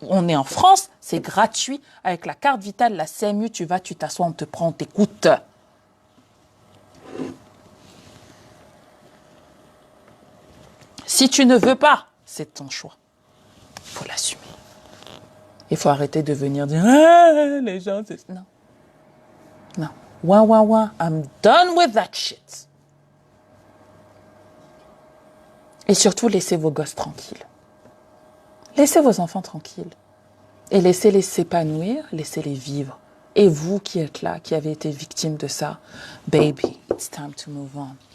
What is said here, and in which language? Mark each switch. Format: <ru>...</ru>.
<fr>On est en France, c'est gratuit. Avec la carte vitale, la CMU, tu vas, tu t'assois, on te prend, on t'écoute. Si tu ne veux pas, c'est ton choix. Il faut l'assumer. Il faut arrêter de venir dire « Ah, les gens... » Non. Non.</fr> <en>Ouin, I'm done with that shit.</en> <fr>Et surtout, laissez vos gosses tranquilles. Laissez vos enfants tranquilles. Et laissez-les s'épanouir, laissez-les vivre. Et vous qui êtes là, qui avez été victime de ça,</fr> <en>baby, it's time to move on.</en>